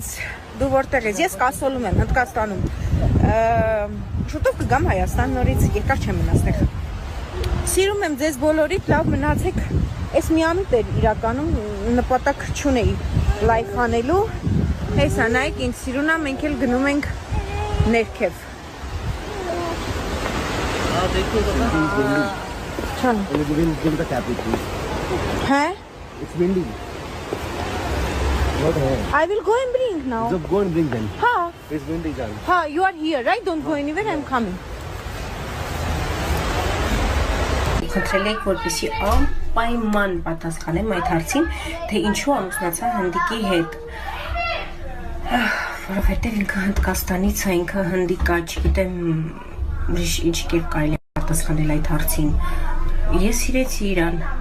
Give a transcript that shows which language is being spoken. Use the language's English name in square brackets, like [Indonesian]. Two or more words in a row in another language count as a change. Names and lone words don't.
[Armenian] դու որտեղ ես ես կասոլում եմ Հնդկաստանում շուտով կգամ Հայաստան նորից երկար չեմ մնա այստեղ սիրում եմ ձեզ բոլորիդ լավ մնացեք այս մի ամիտ էր իրականում նպատակ չունեի լայվ անելու հեսա նայեք ինձ սիրուն է մենք էլ գնում ենք ներքև հա [English] It's windy. I will go and bring now. Just go and bring them. Ha. It's windy, darling. Ha, you are here, right? Don't go anywhere. I'm coming. [Armenian] Խնդրել եք որպեսի անպայման պատասխանեմ այդ հարցին, թե ինչու ամուսնացա հնդիկի հետ։ Որովհետև ինքը Հնդկաստանից է, ինքը հնդիկ է, չգիտեմ ինչ կերպ կարելի է պատասխանել այդ հարցին։ Ես սիրեցի իրան։